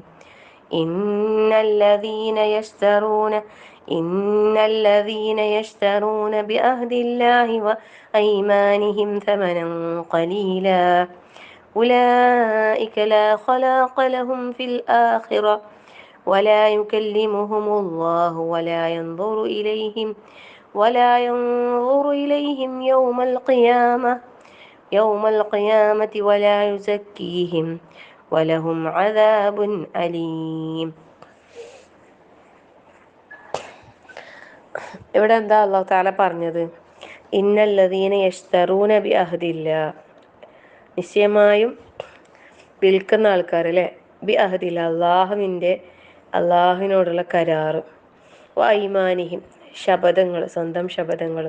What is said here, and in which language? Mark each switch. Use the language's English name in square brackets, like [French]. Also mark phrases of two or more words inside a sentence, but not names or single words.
[Arabic] إن الذين يشترون بعهد الله وأيمانهم ثمنا قليلا أولئك لا خلاق لهم في الآخرة ولا يكلمهم الله ولا ينظر إليهم يوم القيامة ولا يزكيهم ولهم عذاب أليم. [Malayalam] ഇവിടെ എന്താ അല്ലാഹു തആല പറഞ്ഞത്? [Arabic] إن الذين يشترون بعهد الله, [Malayalam] നിശ്ചയമായും വിൽക്കുന്ന ആൾക്കാർ അല്ലേ, ബിഅഹ്ദില്ലാ അള്ളാഹുവിനോടുള്ള കരാറ്, വൈമാനിഹിം ശപഥങ്ങൾ, സ്വന്തം ശപഥങ്ങളും,